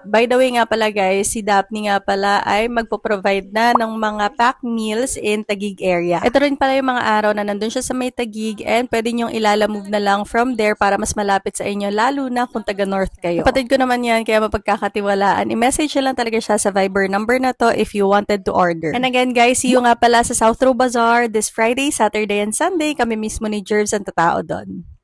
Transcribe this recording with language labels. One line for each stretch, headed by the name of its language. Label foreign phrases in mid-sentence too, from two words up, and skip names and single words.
English: By the way
Filipino: nga pala guys, si Daphne nga pala ay magpo-provide na ng mga
English: pack meals in Taguig area.
Filipino: Ito rin pala yung mga araw na nandun siya sa may Taguig and pwede nyong ilalamove na lang
English: from there
Filipino: para mas malapit sa inyo, lalo na kung taga-north kayo. Kapatid ko naman yan, kaya mapagkakatiwalaan. I-message lang talaga siya sa Viber number na to
English: if you wanted to order. And again guys, see you
Filipino: nga pala sa
English: South Row Bazaar this Friday, Saturday, and Sunday.
Filipino: Kami mismo ni Jervs ang tatao doon.